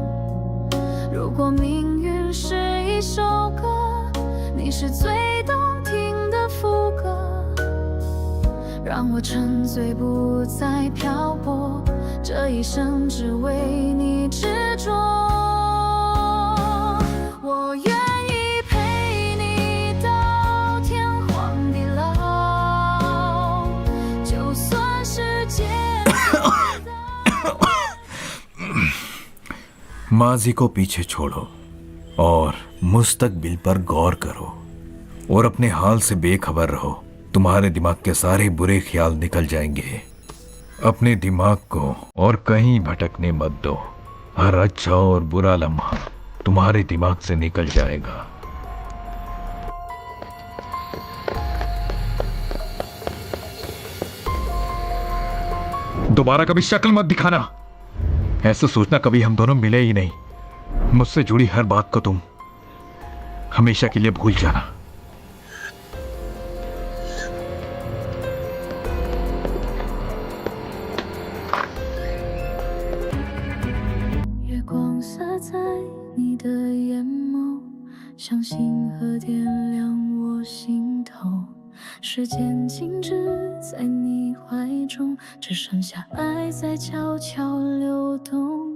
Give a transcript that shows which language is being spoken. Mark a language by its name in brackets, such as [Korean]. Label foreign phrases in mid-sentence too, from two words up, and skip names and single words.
[Chinese] 如果命运是一首歌，你是最动听的副歌，让我沉醉不再漂泊，这一生只为你执着。我愿意陪你到天荒地老，就算世界 [Hindi] माजी को पीछे छोड़ो और मुस्तकबिल पर गौर करो और अपने हाल से बेखबर रहो। तुम्हारे दिमाग के सारे बुरे ख्याल निकल जाएंगे। अपने दिमाग को और कहीं भटकने मत दो। हर अच्छा और बुरा लम्हा तुम्हारे दिमाग से निकल जाएगा। दोबारा कभी शक्ल मत दिखाना। ऐसा सोचना कभी हम दोनों मिले ही नहीं। मुझसे जुड़ी हर बात को तुम हमेशा के लिए भूल जाना। [Chinese] 像星河点亮我心头，时间静止在你怀中，只剩下爱在悄悄流动。